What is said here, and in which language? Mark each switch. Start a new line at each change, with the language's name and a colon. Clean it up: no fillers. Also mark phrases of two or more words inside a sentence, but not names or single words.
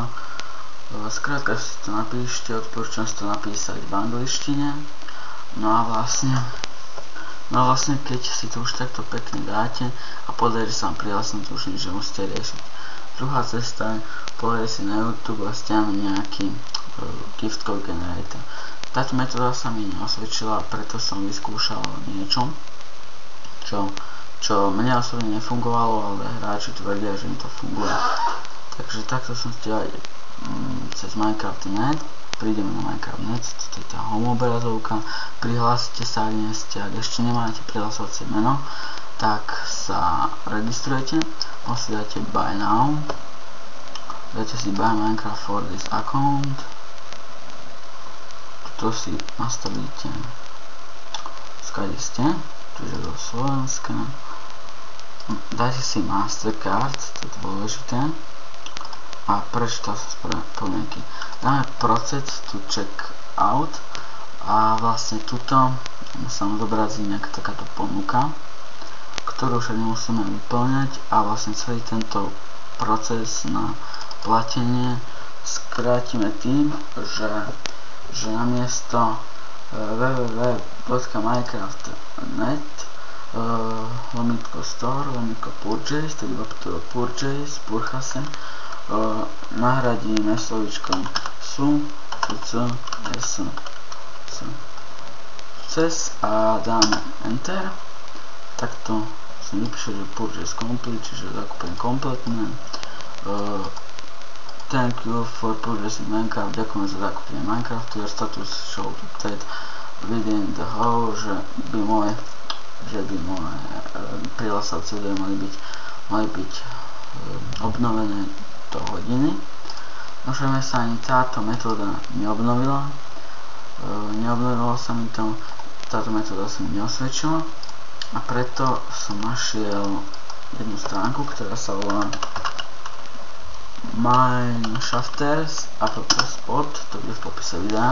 Slovak: Skrátka si to napíšte, odporúčam si to napísať v angličtine. No a vlastne keď si to už takto pekne dáte a podarí sa vám prihlásiť, to už nič nemusíte riešiť. Druhá cesta je povedať si na YouTube a stiahnuť nejaký
English: gift code generator.
Slovak: Táto metóda sa mi neosvedčila, preto som vyskúšal niečo, čo mne osobne nefungovalo, ale hráči tvrdia, že im to funguje. Takže takto som stiahol cez Minecraft.net. Prídeme na Minecraft.net, toto je tá home obrazovka, prihlásite sa, ak ešte nemáte prihlasovacie meno, tak sa registrujete, si dáte
English: buy now,
Slovak: dáte si
English: buy Minecraft for this account,
Slovak: tuto si nastavíte, skade ste, čiže do Slovenska, dáte si Mastercard, to je dôležité, a prečítal sa podmienky. Dáme proces
English: to check out
Slovak: a vlastne tuto sa nám zobrazí nejaká takáto ponuka, ktorú však nemusíme vyplňať a vlastne celý tento proces na platenie skrátime tým, že namiesto www.minecraft.net lomitko store, lomitko purchase, tedy
English: purchase, purchase,
Slovak: nahradíme slovíčkom cez a dáme enter. Takto sa vypíše, že
English: purchase complete,
Slovak: čiže zakúpenie kompletné.
English: Thank you for purchasing Minecraft,
Slovak: ďakujem za zakúpenie Minecraftu,
English: your status show update within the hour,
Slovak: že by moje prihlásacie údaje mali byť obnovené do hodiny. Možno sa ani táto metóda neobnovila. Neobnovilo sa mi to, táto metóda sa mi neosvedčila a preto som našiel jednu stránku, ktorá sa volá Mineshafters app spot, to bude v popise videa.